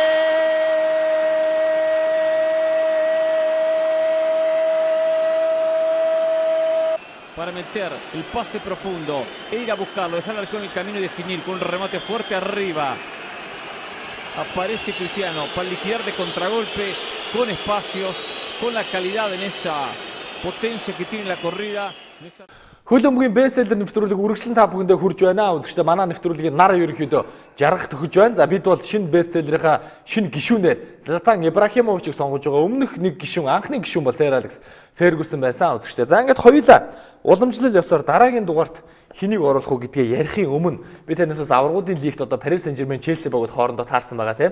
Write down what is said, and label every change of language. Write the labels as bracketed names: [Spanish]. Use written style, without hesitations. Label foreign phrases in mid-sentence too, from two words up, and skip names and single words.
[Spanish] Para meter el pase profundo e ir a buscarlo, dejar al arquero en el camino y definir con un remate fuerte arriba. Aparece Cristiano para liquidar de contragolpe con espacios, con la calidad en esa potencia que tiene la corrida. [Mongolian] Хөлбөмбөгийн бестселлер нэвтрүүлэг үргэлжлэн та бүхэндээ хүрж байна. Үзэгчдээ манай нэвтрүүлгийн нар ерөнхийдөө жаргах төхөж байна. За бид бол шинэ бестселлерийнхаа шинэ гишүүнээр Златан Ибрахимовичийг сонгож байгаа. Өмнөх нэг гишүүн, анхны гишүүн бол Сэр Алекс Фергюсон байсан үзэгчдээ. За ингээд хоёулаа уламжлал ёсоор дараагийн дугаарт хэнийг оруулах уу гэдгээ ярихын өмнө би танаас бас аврагуудын лигт одоо Paris Saint-Germain, Chelsea богод хоорондоо таарсан байгаа тийм.